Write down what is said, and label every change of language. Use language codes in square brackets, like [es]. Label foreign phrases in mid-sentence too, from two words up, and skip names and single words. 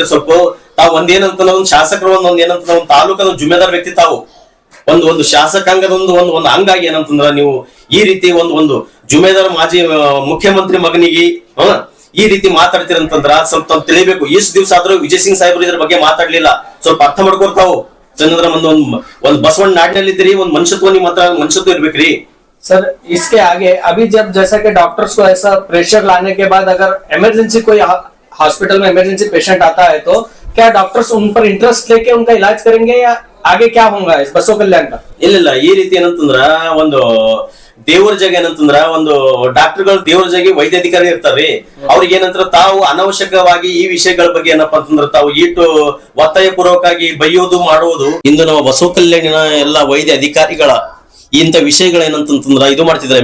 [kn] ಸ್ವಲ್ಪ ತಾವು ಒಂದೇನಂತ ಒಂದು ಶಾಸಕರು ಏನಂತ ಒಂದು ತಾಲೂಕದ ಜುಮ್ಮೆದಾರ್ ವ್ಯಕ್ತಿ, ತಾವು ಒಂದು ಶಾಸಕಾಂಗದ ಒಂದು ಅಂಗಾಗಿ ಏನಂತಂದ್ರ ನೀವು ಈ ರೀತಿ ಒಂದು ಜುಮ್ಮೆದಾರ್ ಮಾಜಿ ಮುಖ್ಯಮಂತ್ರಿ ಮಗನಿಗೆ ಈ ರೀತಿ ಮಾತಾಡ್ತೀರಂತಂದ್ರ ಸ್ವಲ್ಪ ತಿಳಿಬೇಕು. ಇಷ್ಟು ದಿವಸ ಆದ್ರೂ ವಿಜಯ್ ಸಿಂಗ್ ಸಾಹೇಬ್ರು ಇದ್ರ ಬಗ್ಗೆ ಮಾತಾಡ್ಲಿಲ್ಲ. ಸ್ವಲ್ಪ ಅರ್ಥ ಮಾಡ್ಕೊರ್ತಾವು ಜನರ ಒಂದು ಬಸವಣ್ಣ ನಾಡಿನಲ್ಲಿದ್ದೀರಿ, ಒಂದು ಮನುಷ್ಯತ್ವ ನಿಮ್ಮ ಹತ್ರ ಮನುಷ್ಯತ್ವ ಇರ್ಬೇಕ್ರಿ. [hi] सर इसके आगे अभी जब जैसा कि डॉक्टर्स को ऐसा प्रेशर लाने के बाद अगर इमरजेंसी कोई हॉस्पिटल में इमरजेंसी पेशेंट आता है तो क्या डॉक्टर्स उन पर इंटरेस्ट लेके उनका इलाज करेंगे या आगे क्या होगा इस बसव कल्याण का? [kn] ಇಲ್ಲ ಈ ರೀತಿ ಏನಂತಂದ್ರ ಒಂದು ದೇವರ ಜಾಗ ಏನಂತಂದ್ರ ಒಂದು ಡಾಕ್ಟರ್ಗಳು ದೇವರ ಜಾಗ ವೈದ್ಯಾಧಿಕಾರಿ ಇರ್ತಾರ್ರಿ. ಅವ್ರಿಗೆ ಏನಂತರ ತಾವು ಅನಾವಶ್ಯಕವಾಗಿ ಈ ವಿಷಯಗಳ ಬಗ್ಗೆ ಏನಪ್ಪಾ ಅಂತಂದ್ರ ತಾವು ಇಟ್ಟು ಒತ್ತಾಯ ಪೂರ್ವಕವಾಗಿ ಬೈಯೋದು ಮಾಡುವುದು. ಇಂದು ನಮ್ಮ ಬಸವ ಕಲ್ಯಾಣಿನ ಎಲ್ಲ ವೈದ್ಯ ಅಧಿಕಾರಿಗಳ ಇಂಥ ವಿಷಯಗಳೇನಂತಂದ್ರ ಇದು ಮಾಡ್ತಿದ್ದಾರೆ.